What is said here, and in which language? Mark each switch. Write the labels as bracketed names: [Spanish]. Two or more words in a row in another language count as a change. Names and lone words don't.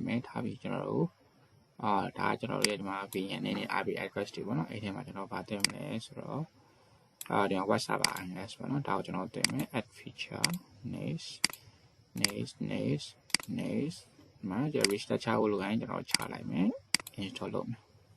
[Burmese] မယ်ထားပြီးကျွန်တော်တို့ဒါကျွန်တော်ရဲ့ဒီမှာ VN နဲ့ [English] IP address [Burmese] တွေပေါ့နော်အဲ့ထဲမှာကျွန်တော်ဗာတင်မလဲဆိုတော့ဒီမှာ [English] web server INS [Burmese] ပေါ့နော်ဒါကိုကျွန်တော်တင်မယ် [English] add feature next [Burmese] မှာကျွန်တော် restart ချဖို့လိုရင်ကျွန်တော်ချလိုက်မယ် install လုပ်မယ်